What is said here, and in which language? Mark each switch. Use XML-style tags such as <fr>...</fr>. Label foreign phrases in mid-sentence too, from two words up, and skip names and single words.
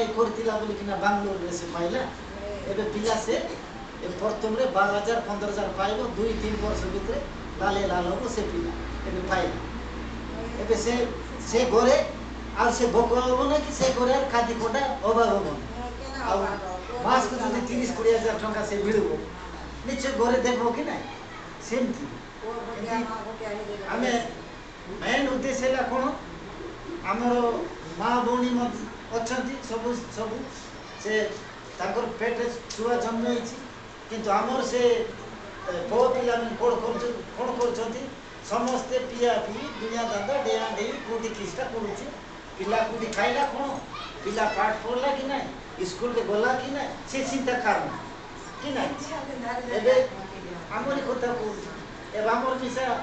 <or>କରତିଲା ବୋଲି କିନା ବାଙ୍ଗାଲୋରେ ସେ ପାଇଲା ଏବେ ପିଲା ସେ ପ୍ରଥମେ 12,000 15,000 ପାଇବ 2-3 ବର୍ଷ ଭିତରେ ଲାଲେ ଲାଲ ହବ ସେ ପିଲା ଏବେ ପାଇଲା ଏବେ ସେ ଘରେ ଆର ସେ ଭୋକ ହବ ନା କି ସେ ଘରେ ଆର ଖାଦି କୋଟା ଅଭାବ ହବ ନା ଆର ମାସକେ ଯଦି 30-20 ହଜାର ଟଙ୍କା ସେ ମିଳବ ନିଶ୍ଚୟ ଘରେ ଦେଖବ କି ନା ସେମିତି ଆମେ ମେନ୍ ଉଦ୍ଦେଶ୍ୟ ହେଲା କ'ଣ ଆମର ମା ଭଉଣୀ ଅଛନ୍ତି ସବୁ ସେ ତାଙ୍କର ପେଟରେ ଛୁଆ ଜନ୍ମ ହେଇଛି କିନ୍ତୁ ଆମର ସେ ପୁଅ ପିଲାମାନେ କ'ଣ କରୁଛନ୍ତି ସମସ୍ତେ ପିଆ ପିଇ ଦୁନିଆ ଦାଦା ଡେଆ ଡେଇ କୋଉଠି କିଛିଟା କରୁଛି ପିଲା କୋଉଠି ଖାଇଲା କ'ଣ ପିଲା ପାଠ ପଢ଼ିଲା କି ନାହିଁ ସ୍କୁଲରେ ଗଲା କି ନାହିଁ ସେ ଚିନ୍ତା କାରଣ କି ନାହିଁ ଏବେ ଆମରି କଥା କହୁଛି ଏବେ ଆମର ମିଶା</or>